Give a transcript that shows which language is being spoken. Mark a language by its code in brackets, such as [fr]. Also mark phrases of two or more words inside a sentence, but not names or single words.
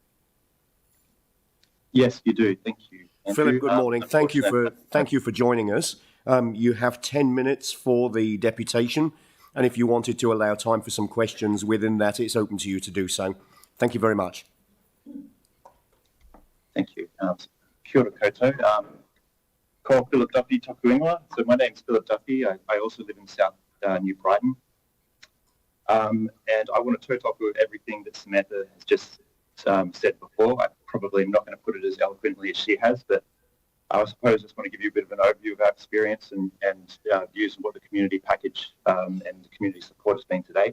[en] Yes, you do. Thank you. Philip, good morning. Thank you for joining us. You have 10 minutes for the deputation, and if you wanted to allow time for some questions within that, it's open to you to do so. Thank you very much. Thank you. [mi] Kia ora koutou. Ko Philip Duffy toku ingoa. [en] So my name's Philip Duffy. I also live in South New Brighton. And I want to tautoko everything that Samantha has just said before. I probably am not going to put it as eloquently as she has, but I suppose I just want to give you a bit of an overview of our experience and views on what the community package and the community support has been to date.